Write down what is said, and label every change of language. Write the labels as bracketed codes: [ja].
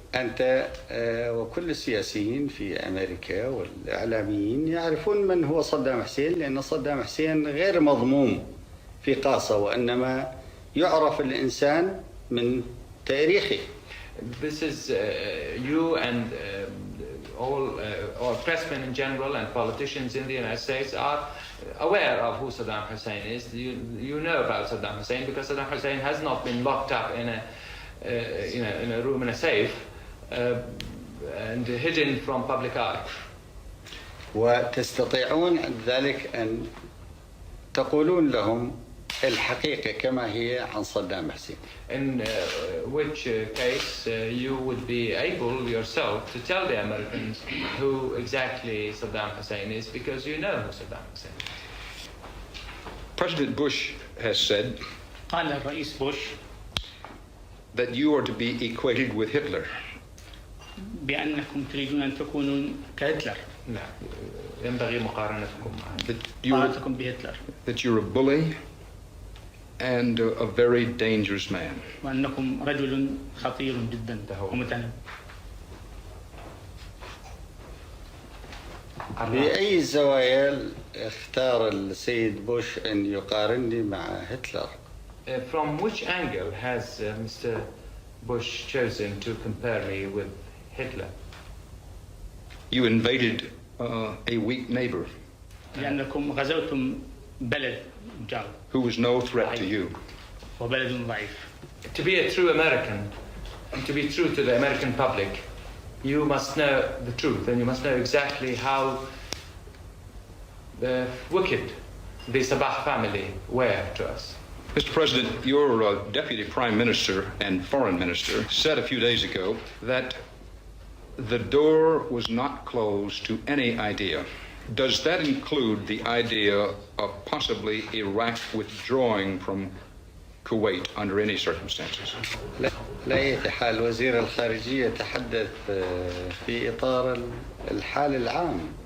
[ar] أنت وكل السياسيين في أمريكا والإعلاميين يعرفون من هو صدام حسين، لأن صدام حسين غير مضموم في قاصة، وإنما يعرف الإنسان من تاريخه. [en] This is you and all pressmen in general and politicians in the United States are aware of who Saddam Hussein is. You know about Saddam Hussein because Saddam Hussein has not been locked up in a room in a safe and hidden from public eye. [ar] وتستطيعون ذلك أن تقولون لهم الحقيقة كما هي عن صدام حسين. [en] In which case you would be able yourself to tell the Americans who exactly Saddam Hussein is, because you know who Saddam Hussein is. President Bush has said [ar] قال الرئيس بوش [en] that you are to be equated with Hitler. [ar] بأنكم تريدون أن تكونوا كهتلر. لا ينبغي مقارنتكم بهتلر. [en] That you're a bully and a very dangerous man. [ar] وأنكم رجل خطير جدا ومتنبه. بأي زوايا اختار السيد بوش أن يقارنني مع هتلر؟ [en] From which angle has Mr. Bush chosen to compare me with Hitler? You invaded a weak neighbor. [ar] لأنكم غزوتم بلد جار. [en] Who was no threat to you. [ar] وبلد ضعيف. [en] To be a true American, and to be true to the American public, you must know the truth, and you must know exactly how wicked the Sabah family were to us. Mr. President, your Deputy Prime Minister and Foreign Minister said a few days ago that the door was not closed to any idea Does that include the idea of possibly Iraq withdrawing from Kuwait under any circumstances? [ar] لا أي حال وزير الخارجية يتحدث في إطار الحال العام.